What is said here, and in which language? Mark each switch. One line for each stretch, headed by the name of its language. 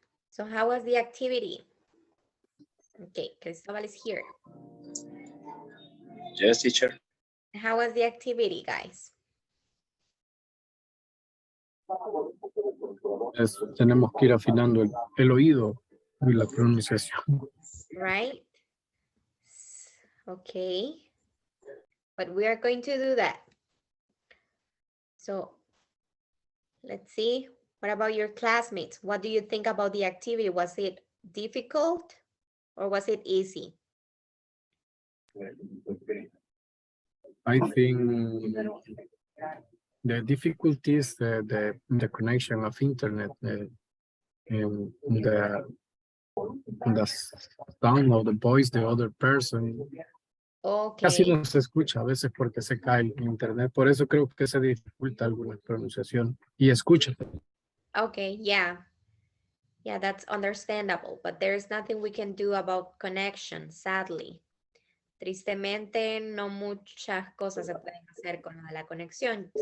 English: So how was the activity? Okay, Cristobal is here. Yes, teacher. How was the activity, guys?
Spanish: Tenemos que ir afinando el oído y la pronunciación.
English: Right? Okay. But we are going to do that. So let's see. What about your classmates? What do you think about the activity? Was it difficult or was it easy? I think the difficulty is the connection of internet and the sound of the voice, the other person.
Spanish: Casi
English: Okay.
Spanish: no se escucha a veces porque se cae el internet. Por eso creo que se dificulta alguna pronunciación. Y escucha.
English: Okay, yeah. Yeah, that's understandable, but there's nothing we can do about connection, sadly.
Spanish: Tristemente, no muchas cosas se pueden hacer con lo de la conexión.